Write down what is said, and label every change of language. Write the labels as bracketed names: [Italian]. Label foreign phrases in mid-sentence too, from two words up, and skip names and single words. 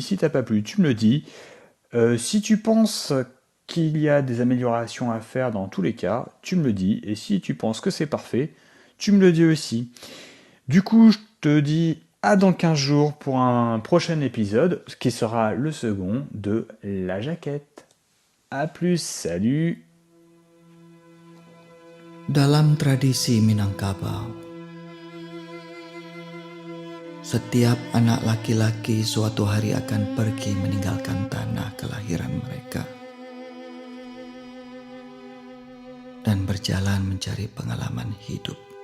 [French] Si t'as pas plu, tu me le dis. Si tu penses qu'il y a des améliorations à faire dans tous les cas, tu me le dis. Et si tu penses que c'est parfait, tu me le dis aussi. Du coup, je te dis à dans 15 jours pour un prochain épisode, qui sera le second de La Jaquette. A plus, salut! [Indonesian] Dalam tradisi Minangkabau, setiap anak laki-laki suatu hari akan pergi meninggalkan tanah kelahiran mereka dan berjalan mencari pengalaman hidup.